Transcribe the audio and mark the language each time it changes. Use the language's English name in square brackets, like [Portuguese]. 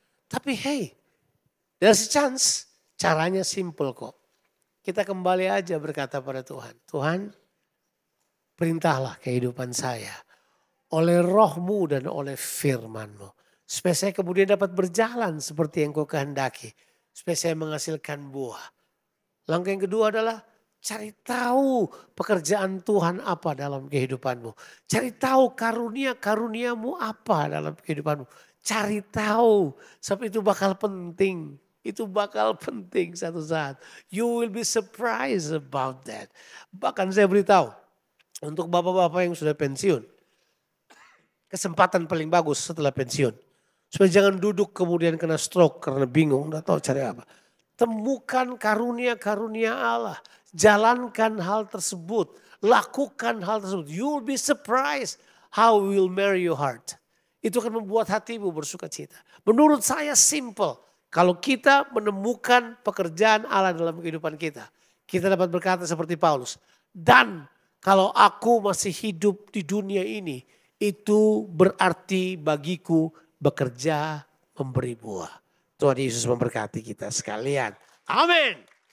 [Indonesian] Tapi [English] hey, there's a chance. [Indonesian] Caranya simple kok. Kita kembali aja berkata pada Tuhan. Tuhan, perintahlah kehidupan saya. Oleh roh-Mu dan oleh firman-Mu. Supaya saya kemudian dapat berjalan seperti yang Kau kehendaki. Supaya saya menghasilkan buah. Langkah yang kedua adalah cari tahu pekerjaan Tuhan apa dalam kehidupanmu. Cari tahu karunia-karuniamu apa dalam kehidupanmu. Cari tahu, sebab itu bakal penting. Itu bakal penting satu saat. [English] You will be surprised about that. [Indonesian] Bahkan saya beritahu untuk bapak-bapak yang sudah pensiun. Kesempatan paling bagus setelah pensiun. Supaya jangan duduk kemudian kena stroke karena bingung, nggak tahu cari apa. Temukan karunia-karunia Allah. Jalankan hal tersebut. Lakukan hal tersebut. [English] You will be surprised how we will marry your heart. [Indonesian] Itu akan membuat hatimu bersuka cita. Menurut saya simple. Kalau kita menemukan pekerjaan Allah dalam kehidupan kita. Kita dapat berkata seperti Paulus. Dan kalau aku masih hidup di dunia ini. Itu berarti bagiku bekerja memberi buah. Tuhan Yesus memberkati kita sekalian. Amin.